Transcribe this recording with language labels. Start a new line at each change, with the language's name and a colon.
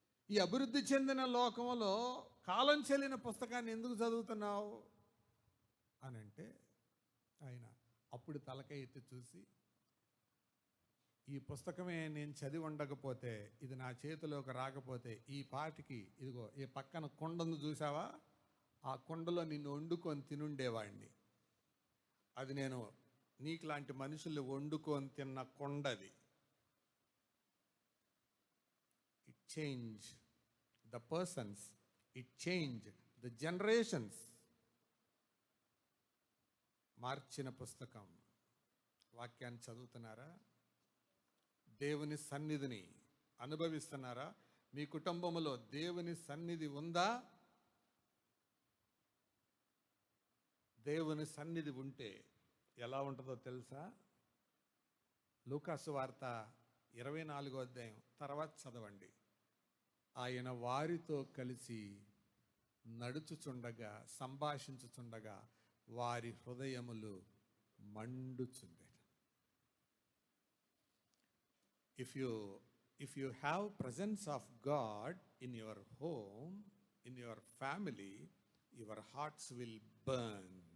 Telugu: ఈ అభివృద్ధి చెందిన లోకంలో కాలం చెల్లిన పుస్తకాన్ని ఎందుకు చదువుతున్నావు అని అంటే, ఆయన అప్పుడు తలకాయ ఎత్తి చూసి, ఈ పుస్తకమే నేను చదివి ఉండకపోతే, ఇది నా చేతిలోకి రాకపోతే, ఈ పాటికి ఇదిగో ఈ పక్కన కుండను చూసావా, ఆ కుండలో నిన్ను వండుకొని తినుండేవాడిని. అది నేను నీకులాంటి మనుషులు వండుకొని తిన్న కుండది.
English: It changed the persons, it changed the generations.
Telugu: మార్చిన పుస్తకం. వాక్యాన్ని చదువుతున్నారా? దేవుని సన్నిధిని అనుభవిస్తున్నారా? మీ కుటుంబంలో దేవుని సన్నిధి ఉందా? దేవుని సన్నిధి ఉంటే ఎలా ఉంటుందో తెలుసా? లూకాసు వార్త 24వ అధ్యాయం తర్వాత చదవండి. ఆయన వారితో కలిసి నడుచుచుండగా, సంభాషించుచుండగా వారి హృదయములు మండుచుండెను.
English: If you have presence of God in your home, in your family, your hearts will burn.